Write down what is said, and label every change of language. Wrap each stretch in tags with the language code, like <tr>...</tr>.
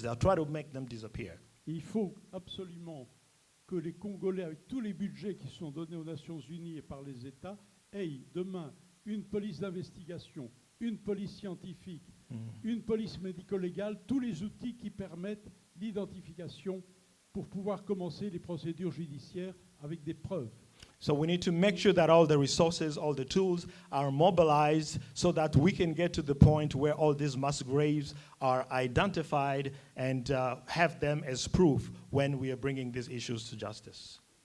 <en>They are trying to make them disappear.</en> <fr>Il faut absolument que les Congolais, avec tous les budgets qui sont donnés aux Nations Unies et par les États, aient demain une police d'investigation, une police scientifique, une police médico-légale, tous les outils qui permettent l'identification pour pouvoir commencer les procédures judiciaires avec des preuves.</fr> <en>So we need to make sure that all the resources, all the tools are mobilized so that we can get to the point where all these mass graves are identified and have them as proof when we are bringing these issues to justice.</en>